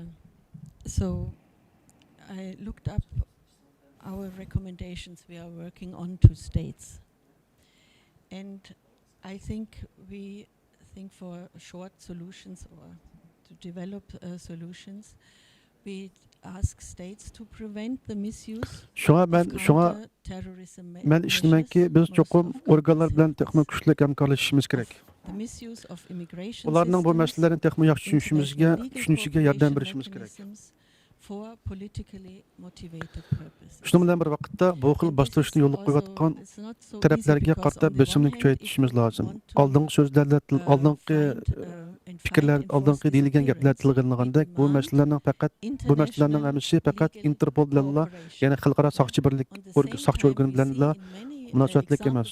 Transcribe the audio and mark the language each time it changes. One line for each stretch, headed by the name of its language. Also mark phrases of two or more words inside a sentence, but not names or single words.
English: So I looked up our recommendations we are working on to states. And I think we think for short solutions or to develop solutions, we ask states to prevent the misuse Şuna of counter-terrorism
Uzbek: men ishlaymanki biz cho'qim organlar bilan texnik kuchli hamkorlashishimiz kerak.
English: the misuse of immigration
Uzbek: Ularning bu
English: systems,
Uzbek: masalalarni texnik yaxshi
English: international legal
Uzbek: tushunishiga yordam
English: cooperation
Uzbek: berishimiz kerak.
English: mechanisms for politically motivated purposes.
Uzbek: Shuning bilan bir vaqtda bu xil bostirishni yo'lga qo'yayotgan taraflarga qarata bosimni kuchaytirishimiz lozim. Oldingi so'zlarda oldingi fikrlar, oldingi deyilgan gaplar tilg'anlagandek, bu masalalarning hammasi faqat Interpol bilanla, ya'ni xalqaro soqchi birlik soqchi organi bilanla munosabatlik emas.